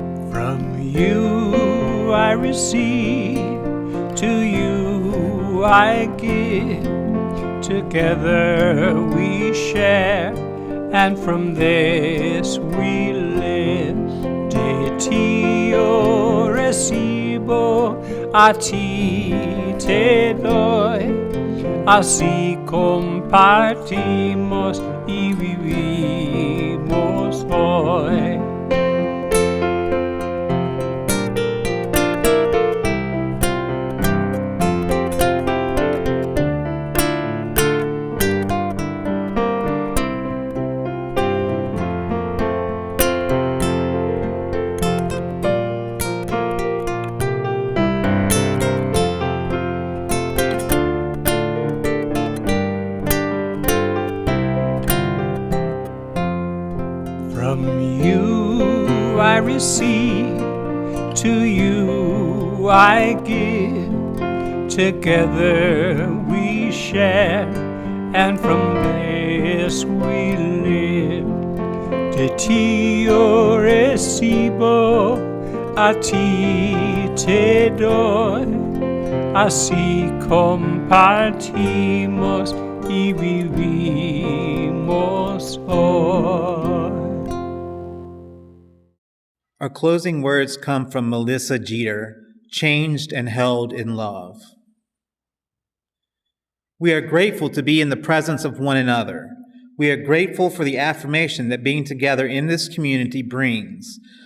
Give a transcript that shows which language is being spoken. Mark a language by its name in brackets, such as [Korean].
[English] From you I receive, to you I give. Together we share, and from this we live. [Spanish] De ti yo recibo, a ti te doy, así compartimos y vivimos hoy. [English] From you I receive, to you I give. Together we share, and from this we live. [Spanish] De ti yo recibo, a ti te doy, así compartimos y vivimos hoy. [English] Our closing words come from Melissa Jeter, Changed and Held in Love. We are grateful to be in the presence of one another. We are grateful for the affirmation that being together in this community brings.